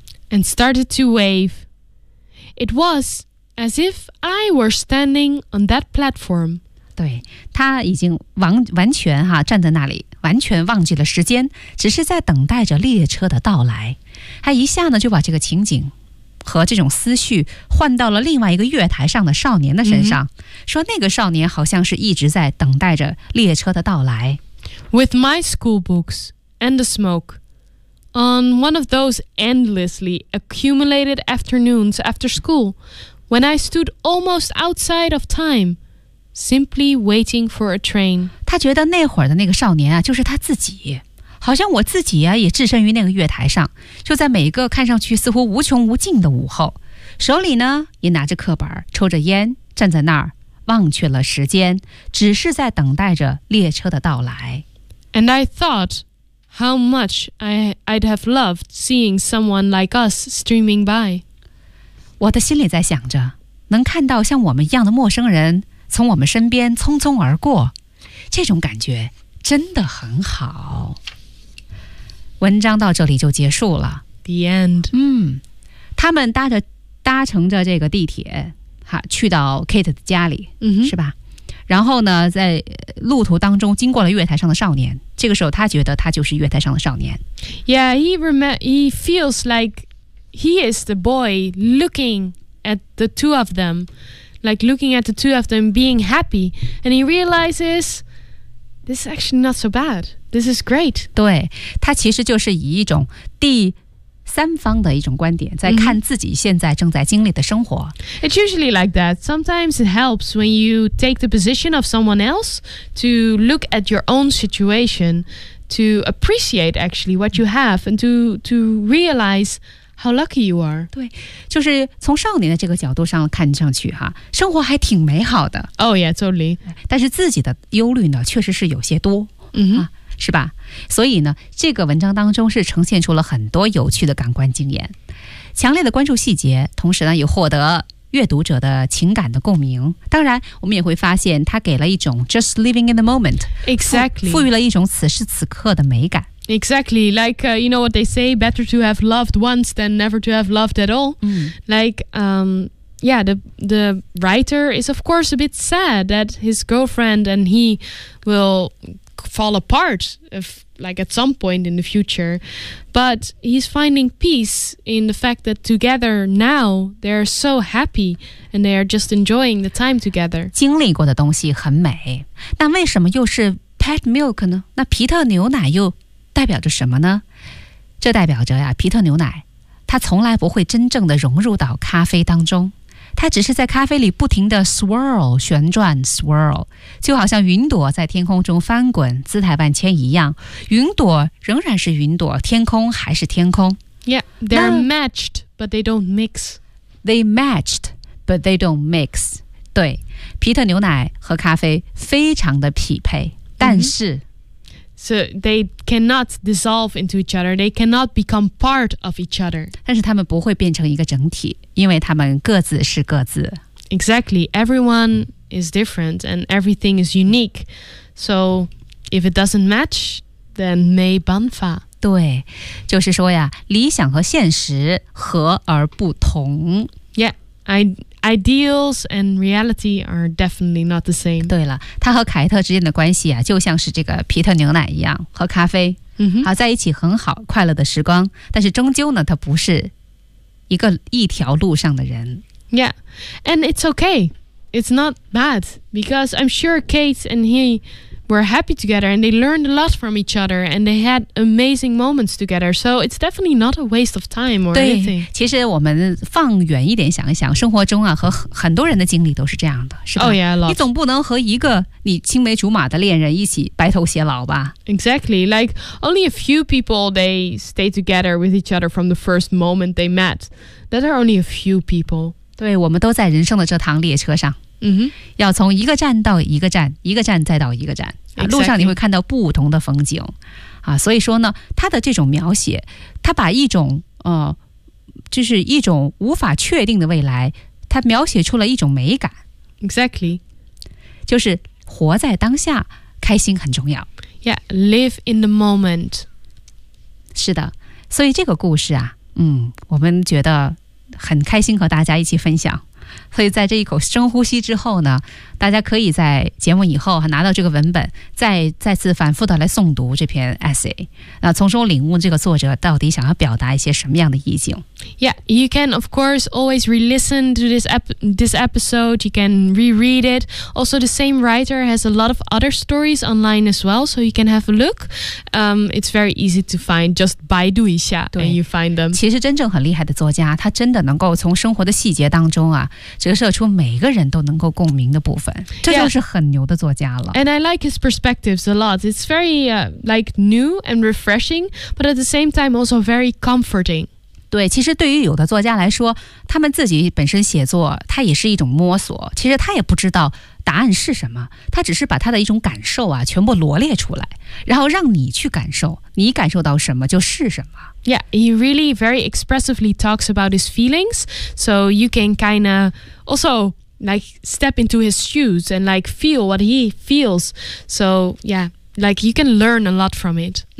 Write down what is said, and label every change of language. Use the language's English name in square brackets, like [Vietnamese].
[English] And started to wave. It was as if I were standing on that platform. [Chinese] 对他已经 完全站在那里完全忘记了时间只是在等待着列车的到来他一下呢就把这个情景和这种思绪换到了另外一个月台上的少年的身上、mm-hmm. 说那个少年好像是一直在等待着列车的到来 [English] With my school books and the smoke on one of those endlessly accumulated afternoons after school when I stood almost outside of timeSimply waiting for a train. [Chinese] 他觉得那会儿的那个少年啊，就是他自己，好像我自己啊也置身于那个月台上，就在每一个看上去似乎无穷无尽的午后，手里呢也拿着课本，抽着烟，站在那儿，忘却了时间，只是在等待着列车的到来。 [English] And I thought how much I'd have loved seeing someone like us streaming by. [Chinese] 我的心里在想着，能看到像我们一样的陌生人。从我们身边匆匆而过，这种感觉真的很好。文章到这里就结束了。 [English] The end。 [Chinese] 嗯，他们搭乘着这个地铁，哈，去到 Kate 的家里，嗯，是吧？然后呢，在路途当中经过了月台上的少年。这个时候，他觉得他就是月台上的少年。 [English] Yeah, he feels like he is the boy looking at the two of them. Like looking at the two of them being happy. And he realizes, this is actually not so bad. This is great. [Chinese] 对，他其实就是以一种第三方的一种观点在看自己现在正在经历的生活。 [English] Mm-hmm. It's usually like that. Sometimes it helps when you take the position of someone else to look at your own situation, to appreciate actually what you have, and to realize... How lucky you are. [Chinese] 对，就是从少年的这个角度上看上去哈，生活还挺美好的。 [English] Oh yeah, totally. [Chinese] 但是自己的忧虑呢，确实是有些多， mm-hmm. 啊，是吧？所以呢，这个文章当中是呈现出了很多有趣的感官经验，强烈的关注细节，同时呢，也获得阅读者的情感的共鸣。当然，我们也会发现它给了一种 [English] just living in the moment. Exactly. [Chinese] 赋予了一种此时此刻的美感。 [English] Exactly, like,you know what they say, better to have loved once than never to have loved at all.、 Mm. Like, yeah, the writer is of course a bit sad that his girlfriend and he will fall apart if, like, at some point in the future. But he's finding peace in the fact that together now they're so happy and they are just enjoying the time together. [Chinese] 经历过的东西很美，但为什么又是 pet milk 呢？那皮特牛奶又代表着什么呢？这代表着呀，皮特牛奶，它从来不会真正的融入到咖啡当中，它只是在咖啡里不停的 swirl 旋转 swirl， 就好像云朵在天空中翻滚，姿态万千一样。云朵仍然是云朵，天空还是天空。 [English] Yeah, they're matched, but they don't mix. They matched, but they don't mix. [Chinese] 对，皮特牛奶和咖啡非常的匹配，但是。 Mm-hmm. [English] So they cannot dissolve into each other. They cannot become part of each other. [Chinese] 但是他们不会变成一个整体，因为他们各自是各自。 [English] Exactly. Everyone is different and everything is unique. So If it doesn't match, then [Chinese] mei ban fa. 对，就是说呀，理想和现实合而不同。 [English] Yeah, ideals and reality are definitely not the same. [Chinese] 对了，他和凯特之间的关系啊，就像是这个皮特牛奶一样，喝咖啡，好，在一起很好，快乐的时光。但是终究呢，他不是一个一条路上的人。 [English] Yeah, and it's okay. It's not bad because I'm sure Kate and he were happy together, and they learned a lot from each other, and they had amazing moments together. So it's definitely not a waste of time or anything. [Chinese] 对，其实我们放远一点想一想，生活中啊，和很多人的经历都是这样的，是吧？ [English] Oh yeah, a lot. [Chinese] 你总不能和一个你青梅竹马的恋人一起白头偕老吧？ [English] Exactly. Like only a few people they stay together with each other from the first moment they met. That are only a few people. [Chinese] 对，我们都在人生的这趟列车上。 Mm-hmm. 要从一个站到一个站，一个站再到一个站、 [English] exactly. [Chinese] 路上你会看到不同的风景、所以说呢，他的这种描写，他把一种、就是一种无法确定的未来，他描写出了一种美感。 [English] Exactly. [Chinese] 就是活在当下，开心很重要。 [English] Yeah, live in the moment. [Chinese] 是的，所以这个故事啊，我们觉得很开心和大家一起分享。所以在这一口深呼吸之后呢，大家可以在节目以后拿到这个文本，再次反复的来诵读这篇 essay， 那从中领悟这个作者到底想要表达一些什么样的意境。 [English] Yeah, you can of course always re-listen to this episode, you can reread it. Also the same writer has a lot of other stories online as well, so you can have a look. It's very easy to find, just [Chinese] 百度一下 [English] and you find them. [Chinese] 其实真正很厉害的作家，他真的能够从生活的细节当中啊，折射出每个人都能够共鸣的部分，这就是很牛的作家了。 [English] Yeah. And I like his perspectives a lot. It's very new and refreshing, but at the same time also very comforting. [Chinese] 对，其实对于有的作家来说，他们自己本身写作，他也是一种摸索。其实他也不知道答案是什么，他只是把他的一种感受啊全部罗列出来，然后让你去感受，你感受到什么就是什么。 [English] Yeah, he really very expressively talks about his feelings, so you can kind of also like step into his shoes and like feel what he feels. So yeah, like you can learn a lot from it.